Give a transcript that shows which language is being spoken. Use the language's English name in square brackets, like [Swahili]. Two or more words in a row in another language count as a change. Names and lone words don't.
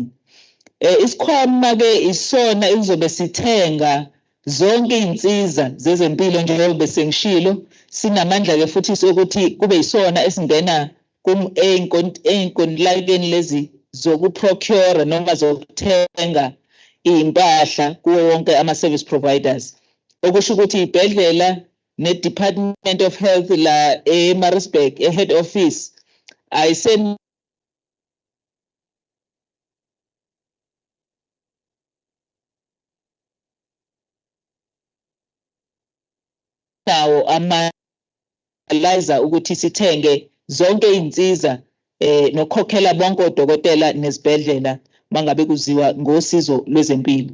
[Zulu] Isikhwama ke isona izobe sithenga zonke izinsiza zezempilo njengoba bese ngishilo, sinamandla ke futhi sokuthi kube isona esingena ey'nkontilakeni lezi zokuprocure noma zokuthenga iy'mpahla kuwo wonke ama- [English] service providers. [Zulu] Okusho ukuthi iy'bhedlela ne-Department of Health la eMaritzburg, [English] e-head office, [Zulu] ayisenawo ama-liza ukuthi sithenge zonke iy'nsiza nokukhokhela bonke odokotela nezibhedlela mangabe kuziwa ngosizo lwezempilo.